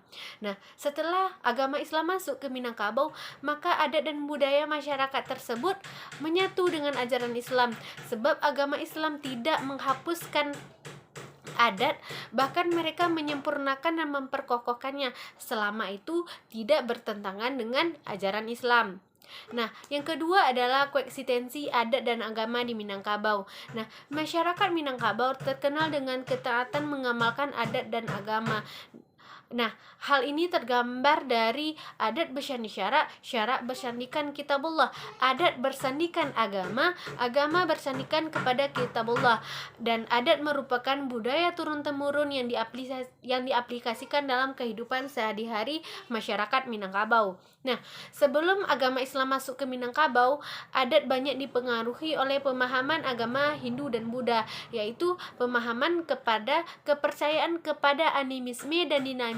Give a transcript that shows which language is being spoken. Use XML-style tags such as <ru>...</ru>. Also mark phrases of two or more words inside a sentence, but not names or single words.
<id>Nah, setelah agama Islam masuk ke Minangkabau, maka adat dan budaya masyarakat tersebut menyatu dengan ajaran Islam, sebab agama Islam tidak menghapuskan adat, bahkan mereka menyempurnakan dan memperkokohkannya selama itu tidak bertentangan dengan ajaran Islam. Nah, yang kedua adalah koeksistensi adat dan agama di Minangkabau. Nah, masyarakat Minangkabau terkenal dengan ketaatan mengamalkan adat dan agama. Nah, hal ini tergambar dari adat bersandi syarak, syarak bersandikan kitabullah, adat bersandikan agama, agama bersandikan kepada kitabullah, dan adat merupakan budaya turun-temurun yang diaplikasikan dalam kehidupan sehari-hari masyarakat Minangkabau. Nah, sebelum agama Islam masuk ke Minangkabau, adat banyak dipengaruhi oleh pemahaman agama Hindu dan Buddha, yaitu pemahaman kepada kepercayaan kepada animisme dan dinamisme.</id>